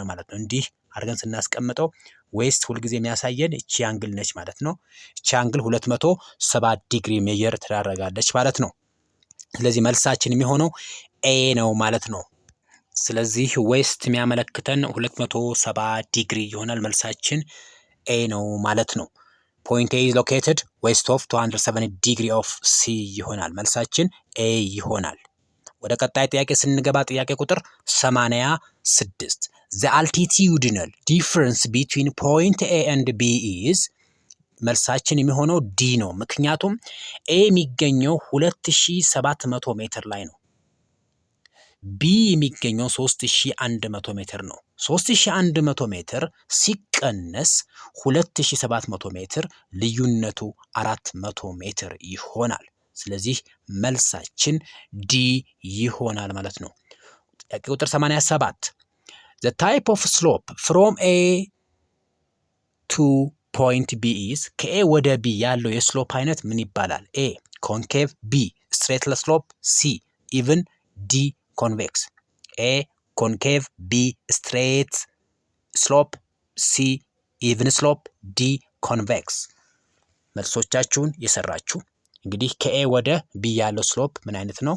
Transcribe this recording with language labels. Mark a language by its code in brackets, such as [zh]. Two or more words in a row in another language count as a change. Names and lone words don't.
[am] ማለት ነው። እንዲህ አድርገን ስናስቀምጠው ዌስት ሁልጊዜ የሚያሳየን እቺ አንግል ነች ማለት ነው። እቺ አንግል 270 ዲግሪ ሜጀር ትዳረጋለች ማለት ነው። ስለዚህ መልሳችን የሚሆነው ኤ ነው ማለት ነው። ስለዚህ ዌስት የሚያመለክተን 270 ዲግሪ ይሆናል። መልሳችን ኤ ነው ማለት ነው። [en] point A is located west of 270 degree of C [am] ይሆናል። መልሳችን ኤ ይሆናል። ወደ ቀጣይ ጥያቄ ስንገባ ጥያቄ ቁጥር 86 [en] the altitudinal difference between point A and B is [am] መልሳችን የሚሆነው ዲ ነው። ምክንያቱም ኤ የሚገኘው 2700 ሜትር ላይ ነው። ቢ የሚገኘው 3100 ሜትር ነው። 3100 ሜትር ሲቀነስ 2700 ሜትር ልዩነቱ 400 ሜትር ይሆናል። ስለዚህ መልሳችን ዲ ይሆናል ማለት ነው። ጥያቄ ቁጥር 87 [en] The type of slope from A to point B is [am] ከኤ ወደ ቢ ያለው የስሎፕ አይነት ምን ይባላል? [en] A concave, B straight slope, C even, D convex. A concave, B straight slope, C even slope, D convex። [am] መልሶቻችሁን የሰራችሁ እንግዲህ ከኤ ወደ ቢ ያለው ስሎፕ ምን አይነት ነው?